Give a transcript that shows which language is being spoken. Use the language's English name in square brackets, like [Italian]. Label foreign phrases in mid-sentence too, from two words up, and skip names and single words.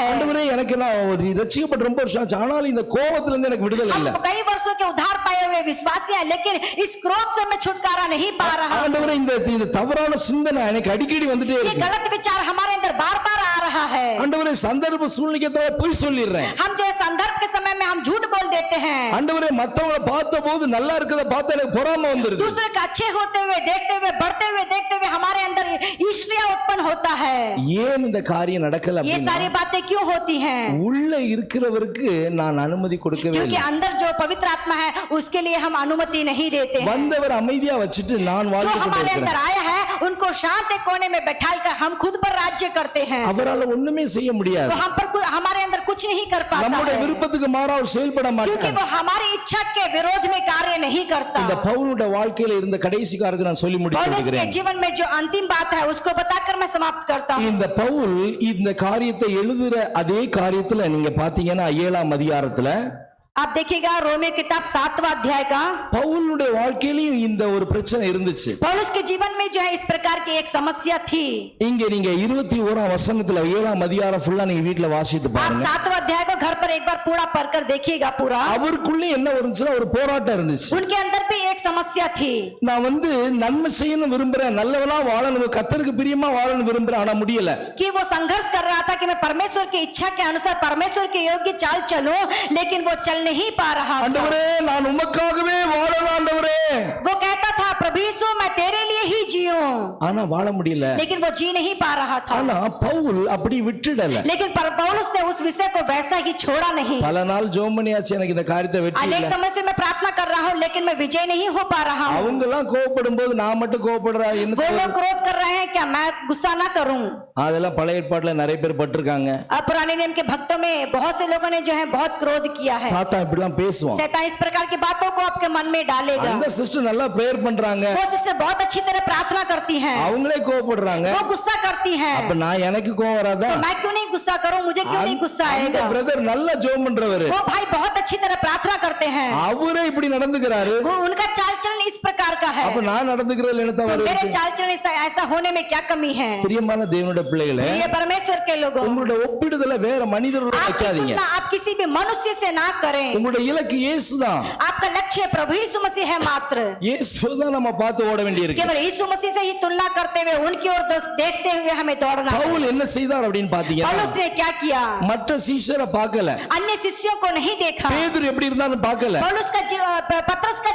[Tamil] ஆண்டவரே எனக்கு நான் ரட்சிக்கப்பட்டு ரொம்ப வருஷம் ஆச்சு, ஆனாலும் இந்த கோபத்துல இருந்து எனக்கு விடுதலை हम இல்ல. [Hindi] कई वर्षों के उद्धार पाए हुए विश्वासी हैं, लेकिन इस क्रोध से मैं छुटकारा नहीं पा रहा। [Tamil] ஆண்டவரே இந்த தவறான சிந்தனை எனக்கு அடிக்கடி வந்துட்டே ये இருக்கு. [Hindi] गलत विचार हमारे अंदर बार बार आ रहा है। [Tamil] ஆண்டவரே சந்தர்ப்ப சூழ்நிலைக்கு தவிர பொய் சொல்லிடுறேன். [Hindi] हम जो है संदर्भ के समय में हम झूठ बोल देते हैं। [Tamil] ஆண்டவரே மத்தவங்களை பார்த்த போது நல்லா இருக்கத பார்த்தா எனக்கு பொறாமை வந்துருது. [Hindi] दूसरे के अच्छे होते हुए देखते हुए बढ़ते हुए देखते हुए हमारे अंदर ईर्ष्या उत्पन्न होता है। [Tamil] ஏன் இந்த காரியம் நடக்கல ये அப்படின்னா, [Hindi] सारी बातें क्यों होती हैं? [Tamil] உள்ள இருக்கிறவருக்கு நான் அனுமதி கொடுக்கவே क्योंकि இல்லை. [Hindi] अंदर जो पवित्र आत्मा है उसके लिए हम अनुमति नहीं देते हैं। [Tamil] வந்தவர் அமைதியா வச்சுட்டு நான் जो வாழ்க்கை [Hindi] हमारे अंदर [Tamil] கொண்டிருக்கிறேன். [Hindi] आया है उनको शांत एक कोने में बैठाकर हम खुद पर राज्य करते हैं। [Tamil] அவரால ஒண்ணுமே செய்ய முடியாது. [Hindi] तो हम पर हमारे अंदर कुछ नहीं कर पाता [Tamil] நம்முடைய है, விருப்பத்துக்கு மாறா அவர் செயல்பட क्योंकि மாட்டார். [Hindi] वो हमारी इच्छा के विरोध में कार्य नहीं करता। [Tamil] இந்த பவுலுடைய வாழ்க்கையில இருந்த கடைசி காரியத்தை நான் சொல்லி [Hindi] पौलुस के [Tamil] முடிக்கிறேன். [Hindi] जीवन में जो अंतिम बात है उसको बताकर मैं समाप्त करता हूँ। [Tamil] இந்த பவுல் இந்த காரியத்தை எழுதுற அதே காரியத்துல நீங்க பாத்தீங்கன்னா 7ஆம் அதிகாரத்துல [Hindi] आप देखिएगा रोमियो किताब 7वां अध्याय का, [Tamil] பவுலுடைய வாழ்க்கையிலும் இந்த ஒரு பிரச்சனை இருந்துச்சு. [Hindi] पौलुस के जीवन में जो है इस प्रकार की एक समस्या थी। [Tamil] இங்க நீங்க 21ஆம் வசனத்துல 7ஆம் அதிகாரம் ஃபுல்லா நீங்க வீட்ல வாசித்து आप பாருங்க. [Hindi] 7वां अध्याय को घर पर एक बार पूरा पढ़कर देखिएगा पूरा। [Tamil] அவருக்குள்ள என்ன இருந்துச்சுன்னா ஒரு போராட்டம் இருந்துச்சு. [Hindi] उनके अंदर भी एक समस्या थी। [Tamil] நான் நன்மை செய்யணும் விரும்புறேன், நல்லவனா வாழணும், கர்த்தருக்கு பிரியமா வாழணும் விரும்புறேன், ஆனா முடியல. [Hindi] कि वो संघर्ष कर रहा था कि मैं परमेश्वर की इच्छा के अनुसार परमेश्वर के योग्य चाल चलूं, लेकिन वो चल नहीं पा रहा था। [Tamil] ஆண்டவரே நான் உமக்காகவே வாழணும் ஆண்டவரே, [Hindi] वो कहता था प्रभु यीशु मैं तेरे लिए ही जीऊं, [Tamil] ஆனா வாழ முடியல. [Hindi] लेकिन वो जी नहीं पा रहा था। [Tamil] ஆனா பவுல் அப்படி விட்டுடல. [Hindi] लेकिन पौलुस ने उस विषय को वैसा ही छोड़ा नहीं। [Tamil] பல நாள் ஜெபம் பண்ணியாச்சு, எனக்கு இந்த காரியத்தை வெற்றி अनेक இல்ல. [Hindi] समय से मैं प्रार्थना कर रहा हूँ, लेकिन मैं विजय नहीं हो पा रहा हूँ। [Tamil] அவங்க எல்லாம் கோபப்படும் போது நான் மட்டும் கோபப்படுறா என்ன? [Hindi] वो लोग क्रोध कर रहे हैं, क्या मैं गुस्सा ना करूं? [Tamil] அதெல்லாம் பழைய ஏற்பாட்டுல நிறைய பேர் பட்டிருக்காங்க. [Hindi] अब पुराने नियम के भक्तों में बहुत से लोगों ने जो है बहुत क्रोध किया है। [Tamil] சாத்தான் இப்படிலாம் பேசுவான். [Hindi] शैतान इस प्रकार की बातों को आपके मन में डालेगा। [Tamil] அந்த सिस्टर நல்லா பிரேயர் பண்றாங்க, [Hindi] वो सिस्टर बहुत अच्छी तरह प्रार्थना करती हैं, [Tamil] அவங்களே கோபப்படுறாங்க. [Hindi] वो गुस्सा करती हैं, [Tamil] அப்ப நான் எனக்கு கோபம் வராதா? [Hindi] तो मैं क्यों नहीं गुस्सा करूं? मुझे क्यों नहीं गुस्सा அந்த आएगा? [Tamil] பிரதர் நல்ல ஜெபம் பண்றவரு, [Hindi] वो भाई बहुत अच्छी तरह प्रार्थना करते हैं, [Tamil] அவரே இப்படி நடந்துக்கிறாரு, [Hindi] वो उनका चाल चलन इस प्रकार का है, [Tamil] அப்ப நான் நடந்துக்கிறதுல என்ன तो தவறு मेरे இருக்கு? [Hindi] चाल चलन ऐसा होने में क्या कमी है? [Tamil] பிரியமான தேவனுடைய பிள்ளைகளே, [Hindi] ये परमेश्वर के लोगों, [Tamil] உங்களுடைய ஒப்பிடுதலை வேற மனிதர்களோட आपकी வைக்காதீங்க. [Hindi] तुलना आप किसी भी मनुष्य से ना करें। [Tamil] உங்களுடைய இலக்கு இயேசுதான். [Hindi] आपका लक्ष्य प्रभु यीशु मसीह है मात्र। [Tamil] இயேசுதான் நம்ம பார்த்து ஓட வேண்டியிருக்கு. [Hindi] केवल यीशु मसीह से ही तुलना करते हुए उनकी ओर देखते हुए हमें दौड़ना है। [Tamil] பவுல் என்ன செய்தார் அப்படின்னு பாத்தீங்கன்னா, [Hindi] पौलुस ने क्या किया? [Tamil] மற்ற சீஷரை பார்க்கல, [Hindi] अन्य शिष्यों को नहीं देखा। [Tamil] பேதுரு எப்படி இருந்தான்னு பார்க்கல, [Hindi] पौलुस का पतरस का जीवन कैसा था